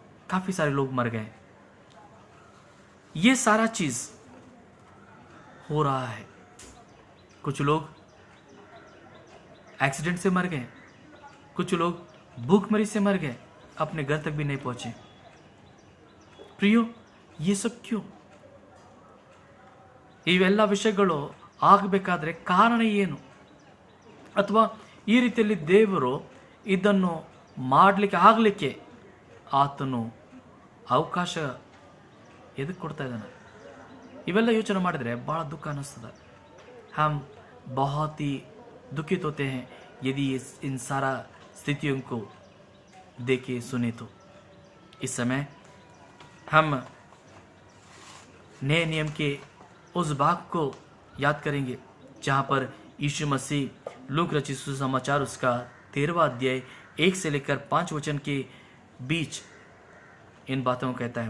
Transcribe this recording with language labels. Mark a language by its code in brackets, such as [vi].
[hi] काफी सारे लोग मर गए। ये सारा चीज हो रहा है। कुछ लोग एक्सीडेंट से मर गए, कुछ लोग भूखमरी से मर गए, अपने घर तक भी नहीं पहुंचे। प्रियो, ये सब क्यों? [kn] ಇವೆಲ್ಲ ವಿಷಯಗಳು ಆಗಬೇಕಾದ್ರೆ ಕಾರಣ ಏನು? ಅಥವಾ ಈ ರೀತಿಯಲ್ಲಿ ದೇವರು ಇದನ್ನು ಆಗಲಿಕ್ಕೆ ಆತನು ಅವಕಾಶ ಎದಕ್ಕೆ ಕೊಡ್ತಾ ಇದ್ದಾನೆ? ಇವೆಲ್ಲ ಯೋಚನೆ ಮಾಡಿದ್ರೆ ಬಹಳ ದುಃಖ ಅನ್ನಿಸ್ತದೆ। [hi] हम बहुत ही दुखित होते हैं यदि इन सारा स्थितियों को देखे सुने तो। इस समय हम नए नियम के उस भाग को याद करेंगे जहाँ पर यीशु मसीह लूक रचित सुसमाचार उसका 13वां अध्याय 1 से लेकर 5 वचन के बीच इन बातों को कहता है।